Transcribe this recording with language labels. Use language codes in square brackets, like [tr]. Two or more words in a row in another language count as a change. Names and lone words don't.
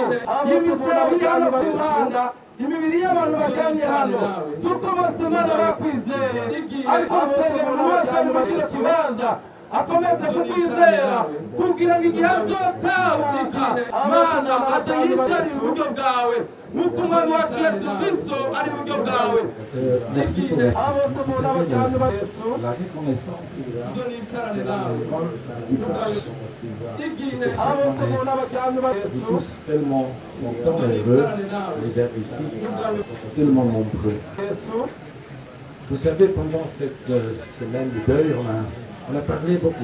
[rn] Ibisebe biri hano ku muhanda, imibiri y'abantu baryamye hano, suko bose Mana bakwizeye, ariko senge buri wese mugire kibanza akomeze kukwizera kugira ngo igihe azotahuka Mana aze yicare iburyo bwawe nk'uko umwami wacu Yesu Kristo ari iburyo bwawe. [fr] Merci pour la reconnaissance. Nous tous tellement contents et heureux les d'être ici, tellement nombreux. Vous savez, pendant cette semaine du deuil, on a parlé beaucoup.